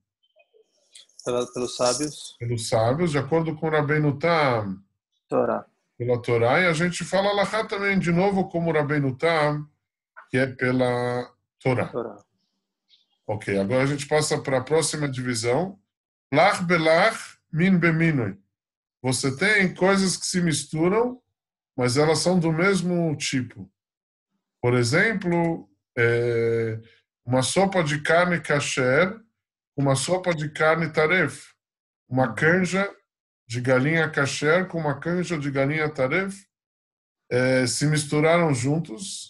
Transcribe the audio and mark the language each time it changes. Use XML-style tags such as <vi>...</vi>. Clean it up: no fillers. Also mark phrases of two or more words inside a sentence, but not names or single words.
<pt>pelos sábios. Pelos sábios, de acordo com o Rabbeinu Tam, Torá. Pela Torá, e a gente fala alahá também de novo como o Rabbeinu Tam, que é pela Torá. Ok, agora a gente passa para a próxima divisão.</pt> <he>לח בלח מין במינו.</he> <pt>Você tem coisas que se misturam, mas elas são do mesmo tipo. Por exemplo, uma sopa de carne kasher, uma sopa de carne taref, uma canja de galinha kasher com uma canja de galinha taref, se misturaram juntos.</pt>